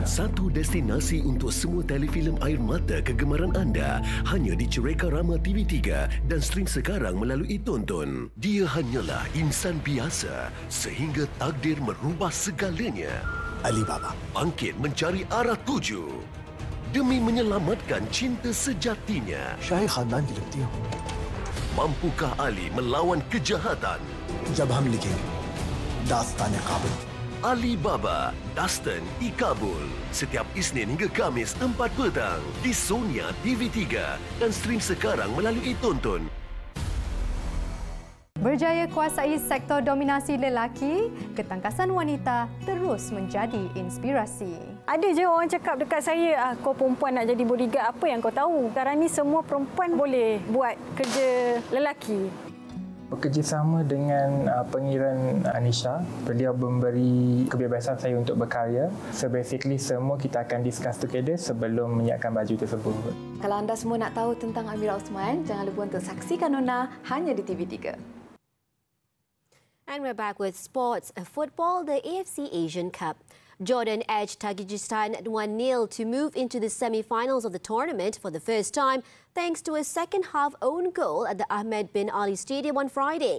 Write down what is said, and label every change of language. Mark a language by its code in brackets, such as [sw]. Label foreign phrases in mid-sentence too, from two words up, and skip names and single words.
[ms] Satu destinasi untuk semua telefilm air mata kegemaran anda hanya di Cereka Rama TV3 dan stream sekarang melalui Tonton. Dia hanyalah insan biasa sehingga takdir merubah segalanya. Ali Baba bangkit mencari arah tuju demi menyelamatkan cinta sejatinya. [hi] शाही खानदान की लगती हो. [ms] Mampukah Ali melawan kejahatan? [hi] जब हम लिखेंगे दास्तान काबुल. [ms] Ali Baba, Dastan I Kabul. Setiap Isnin hingga Khamis 4 petang di Sonia TV3 dan stream sekarang melalui Tonton. Berjaya kuasai sektor dominasi lelaki, ketangkasan wanita terus menjadi inspirasi. Ada je orang cakap dekat saya, kau perempuan nak jadi bodyguard, apa yang kau tahu? Sekarang ni semua perempuan boleh buat kerja lelaki. Bekerjasama dengan pengiran Anisha, beliau memberi kebebasan saya untuk berkarya. [en] So basically [ms] semua kita akan [en] discuss together [ms] sebelum menyiapkan baju tersebut. Kalau anda semua nak tahu tentang Amira Osman, jangan lupa untuk saksikan Nona hanya di TV3. [en] And we're back with sports. Football, the AFC Asian Cup. Jordan edged Tajikistan 1-0 to move into the semi-finals of the tournament for the first time, thanks to a second-half own goal at the Ahmed bin Ali Stadium on Friday.